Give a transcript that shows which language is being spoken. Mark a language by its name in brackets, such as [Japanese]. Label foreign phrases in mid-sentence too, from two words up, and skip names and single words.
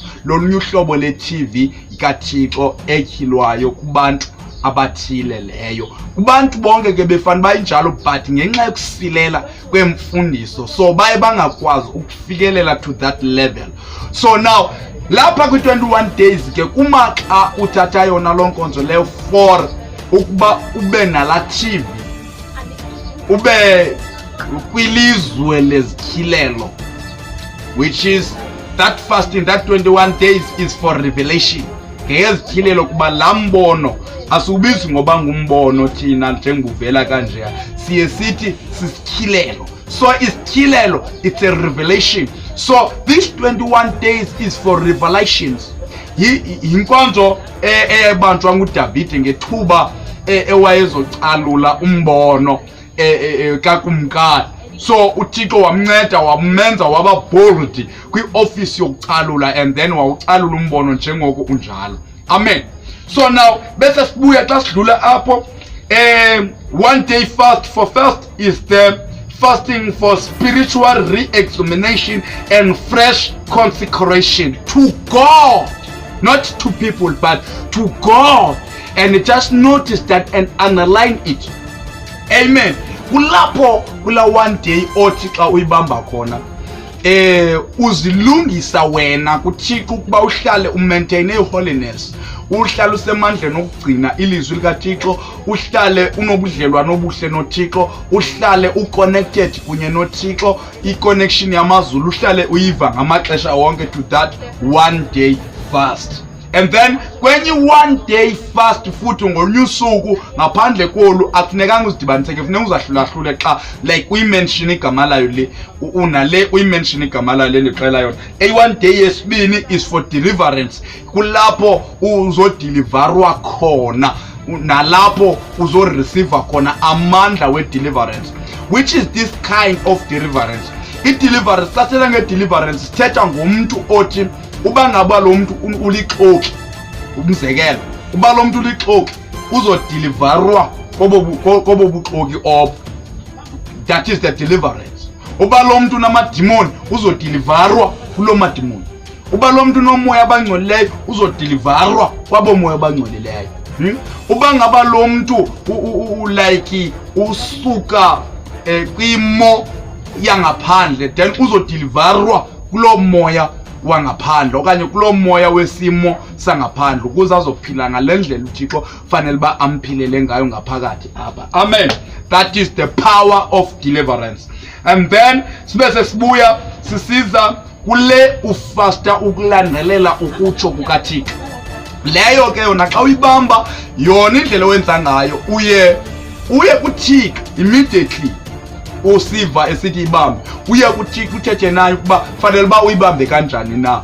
[Xhosa] Lolunye uhlobo le TV kaThixo etyhilwayo kubantu abathile leyo. Kubantu bonke ke befana bayinjalo, but ngenxa yokusilela kwemfundiso so baye bangakwazi ukufikelela [English] to that level. So now [Xhosa] lapha kwi-21 days ke kumaxa uthatha yona loo nkonzo leyo for ukuba ube nala TV, ube kwilizwe lezityhilelo, [English] which is that fasting, that 21 days is for revelation. [Xhosa] Ngezityhilelo kuba laa mbono asubizi ngoba ngumbono thina njenguvela kanje, siye sithi sisityhilelo. So isityhilelo, [English] it's a revelation. So this 21 days is for revelations. [Xhosa] Yinkonzo eyabanjwa nguDavide ngethuba ewayezocalula umbono kakumkani. So uThixo wamnceda, wamenza waba bold kwi-office yokucalula, [English] and then [Xhosa] wawucalula umbono njengoko unjalo. Amen. [English] So now [Xhosa] bese sibuya xa sidlula apho, [English] one day fast. For first is the fasting for spiritual re-examination and fresh consecration to God, not to people but to God. And just notice that and underline it. Amen. [Xhosa] Kulapho kula [English] one day [Xhosa] othi xa uyibamba khona uzilungisa wena kuThixo ukuba uhlale umaintain holiness, uhlale usemandleni okugcina ilizwi likaThixo, uhlale unobudlelwano obuhle noThixo, uhlale uconnected kunye noThixo, i-connection yamazulu uhlale uyiva ngamaxesha wonke [English] to that one day fast. And then [Xhosa] kwenye [English] one day fast [Xhosa] futhi ngolunye usuku ngaphandle kolu akufunekanga uzidibaniseke, kufuneka uzahlulahlule xa like uyimention igama layo le unale uyimention igama layo le ndiqela yona. [English] One day yesibini is for deliverance, [Xhosa] kulapho uzodeliverwa khona, nalapho uzoreceive khona amandla we-deliverance, [English] which is this kind of deliverance. [Xhosa] I-deliverance, sasela nge-deliverance sithetha ngomntu othi uba ngaba lo mntu ulixoki, umzekelo uba lo mntu ulixoki uzodeliverwa kobo buxoki obo. [English] That is the deliverance. [Xhosa] Uba lo mntu unamadimoni uzodeliverwa kulo madimoni. Uba lo mntu unomoya abangcolileyo uzodeliverwa kwabo moya abangcolileyo. Uba ngaba lo mntu like usuka kwimo yangaphandle, then uzodeliverwa kulo moya wangaphandle okanye kulo moya wesimo sangaphandle ukuze azophila ngalendlela uThixo fanele ba amphilele ngayo ngaphakathi apha. [English] Amen. That is the power of deliverance. And then [Xhosa] sibese sibuya sisiza kule ufasta ukulandelela ukutsho kukaThixo. Leyo ke yona xa uyibamba yona indlela owenza ngayo uye kuThixo immediately usiva esithi ibambe, uye kuThixo uthethe naye ukuba fanele ba uyibambe kanjani na.